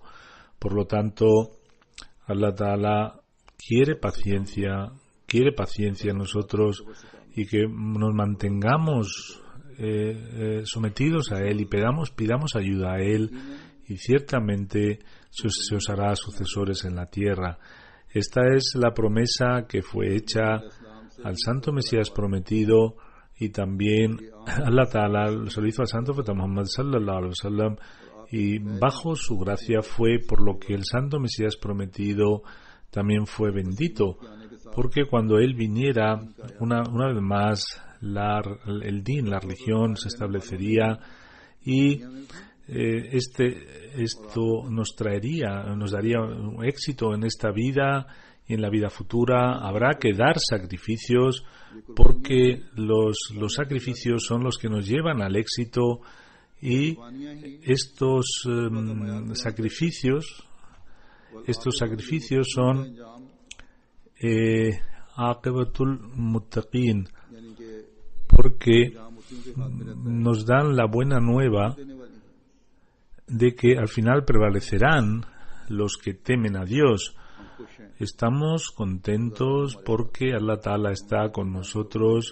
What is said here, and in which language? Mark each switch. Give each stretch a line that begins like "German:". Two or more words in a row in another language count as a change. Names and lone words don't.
Spanish: Por lo tanto,
Arabic: الله تعالى
Spanish: quiere paciencia en nosotros y que nos mantengamos sometidos a Él y pidamos ayuda a Él, y ciertamente se os hará sucesores en la tierra. Esta es la promesa que fue hecha al Santo Mesías prometido, y también
Arabic: الله تعالى
Spanish: se lo hizo al Santo Profeta Muhammad
Arabic: صلى الله عليه وسلم,
Spanish: y bajo su gracia fue por lo que el Santo Mesías prometido también fue bendito, porque cuando él viniera una vez más el din, la religión se establecería, y esto nos daría un éxito en esta vida y en la vida futura. Habrá que dar sacrificios, porque los sacrificios son los que nos llevan al éxito, y estos sacrificios son
Arabic: عاقبة المتقين,
Spanish: porque nos dan la buena nueva de que al final prevalecerán los que temen a Dios. Estamos contentos porque
Arabic: الله تعالى
Spanish: está con nosotros.